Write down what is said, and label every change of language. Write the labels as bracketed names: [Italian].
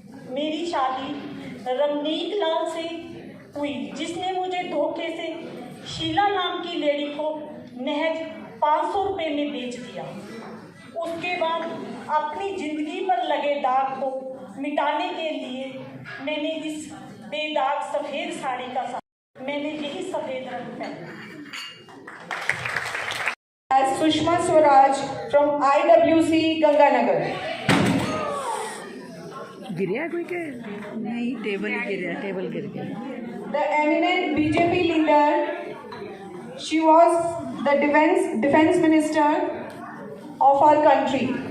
[Hindi] मेरी शादी रमनीक लाल से हुई, जिसने मुझे धोखे से शीला नाम की लेडी को महज 500 रुपये में बेच दिया। उसके बाद अपनी जिंदगी पर लगे दाग को मिटाने के लिए मैंने इस बेदाग सफेद साड़ी का मैंने यही सफेद रंग पहना। [English] As Sushma Swaraj from IWC Ganganagar. [Hindi] गिरा कोई के नहीं, टेबल गिर गया। [English] The eminent BJP leader, she was the defense minister of our country.